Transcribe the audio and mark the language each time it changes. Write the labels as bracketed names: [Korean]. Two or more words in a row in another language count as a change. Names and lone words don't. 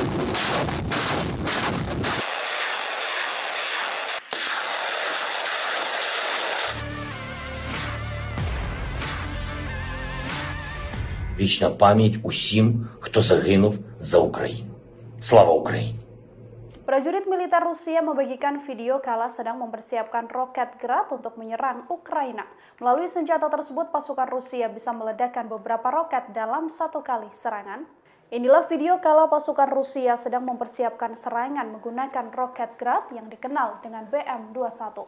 [Ukrainian] Вічна пам'ять усім, хто загинув за Україну. Слава Україні! [Indonesian] Prajurit militer Rusia membagikan video kala sedang mempersiapkan roket Grad untuk menyerang Ukraina. Melalui senjata tersebut, pasukan Rusia bisa meledakkan beberapa roket dalam satu kali serangan. Inilah video kala pasukan Rusia sedang mempersiapkan serangan menggunakan roket Grad yang dikenal dengan BM-21.